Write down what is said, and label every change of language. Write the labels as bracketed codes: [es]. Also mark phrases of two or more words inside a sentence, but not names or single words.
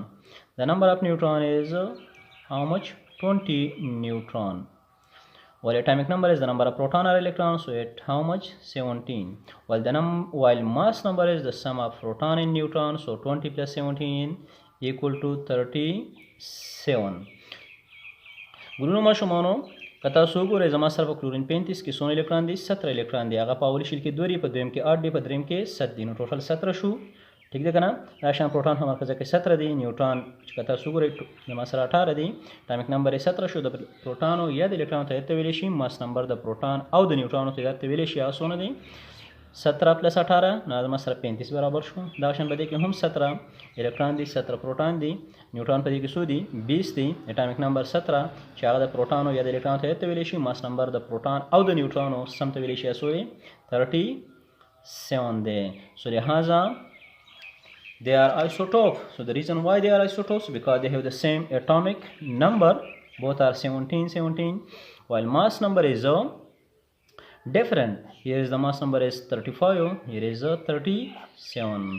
[en] The number of neutron is how much? 20 neutron, while atomic number is the number of proton or electrons, so at how much? 17, while mass number is the sum of proton and neutron, so 20 plus 17 equal to 37. [ps] ګلونو ماشومانو که تاسو وګورئ زما سره په کلورین پینتیس کې څونه الکترون دي؟ 17 الکترون دي. هغه په اولي شیل کې 2 دي، په دویم کې 8 دي، په دریم کې 7 دي، نو ټوټل 17 شو. ٹھیک ده که نه؟ دا شان پروټون په مرکزه کې 17 دي، نیوټرون چې که تاسو وګورئ زما سره 18 دي، [en] atomic number [ps] یې 17 شو. د پروټانو یا د الکترونو ته ویلی شي، [en] mass number [ps] د پروټون او د نیوټرونو ته ویلی شي. هغه څونه دي؟ 17 plus 18 نو زما سره 35 برابر شو. دا شان په دې کې هم 17 الکترون دي، 17 پروټون دي، نیوټرون په دې کې څو دي؟ 20 دي. [en] atomic number [ps] 17 چې هغه د پروټون یا د الکترون ته ویلی شي، [en] mass number [ps] د پروټون او د نیوټرونو سم ته ویلی شي، څو دي؟ 37 دي. [en] So لہذا they are isotope. So the reason why they are isotopes, because they have the same atomic number, both are 17, while mass number is different. Here is the mass number is 35, here is 37.